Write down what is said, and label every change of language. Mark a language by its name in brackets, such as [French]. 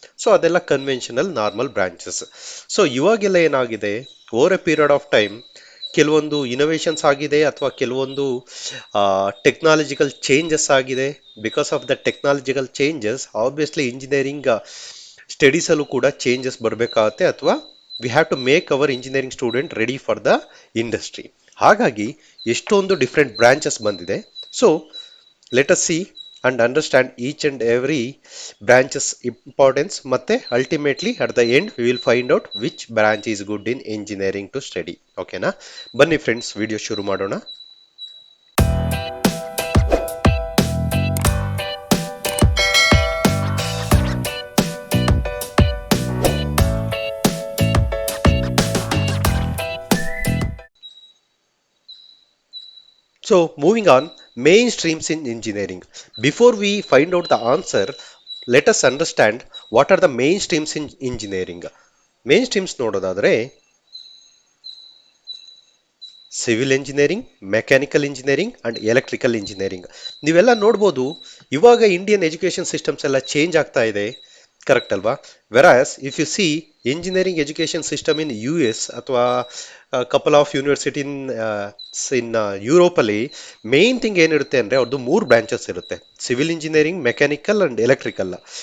[Kannada] So ಅದೆಲ್ಲ conventional normal branches. So ಇವಾಗೆಲ್ಲ ಏನಾಗಿದೆ, [English] over a period of time [Kannada] ಕೆಲವೊಂದು ಇನೋವೇಷನ್ಸ್ ಆಗಿದೆ ಅಥವಾ ಕೆಲವೊಂದು ಟೆಕ್ನಾಲಜಿಕಲ್ ಚೇಂಜಸ್ ಆಗಿದೆ. [English] because of the technological changes obviously engineering [Kannada] ಸ್ಟಡೀಸಲ್ಲೂ ಕೂಡ ಚೇಂಜಸ್ ಬರಬೇಕಾಗತ್ತೆ, ಅಥವಾ [English] We have to make our engineering student ready for the industry. [Kannada] ಹಾಗಾಗಿ ಎಷ್ಟೊಂದು ಡಿಫ್ರೆಂಟ್ ಬ್ರಾಂಚಸ್ ಬಂದಿದೆ. [English] so let us see and understand each and every branch's importance, [Kannada] ಮತ್ತೆ [English] ultimately at the end we will find out which branch is good in engineering to study. ಓಕೆನಾ? [Kannada] ಬನ್ನಿ friends, video ಶುರು ಮಾಡೋಣ. [English] So moving on, main streams in engineering. Before we find out the answer, let us understand what are the main streams in engineering. [Kannada] Main streams ನೋಡೋದಾದ್ರೆ civil engineering, mechanical engineering and electrical engineering. ನೀವೆಲ್ಲ ನೋಡ್ಬೋದು, ಇವಾಗ Indian education systems ಎಲ್ಲ change ಆಗ್ತಾ ಇದೆ, correct ಅಲ್ವಾ? [English] whereas if you see engineering education system in US ಅಥವಾ couple of university in Europe [Kannada] ಅಲ್ಲಿ ಮೇನ್ ಥಿಂಗ್ ಏನಿರುತ್ತೆ ಅಂದ್ರೆ ಅವ್ರದ್ದು 3 ಬ್ರಾಂಚಸ್ ಇರುತ್ತೆ: [English] Civil engineering, mechanical and electrical.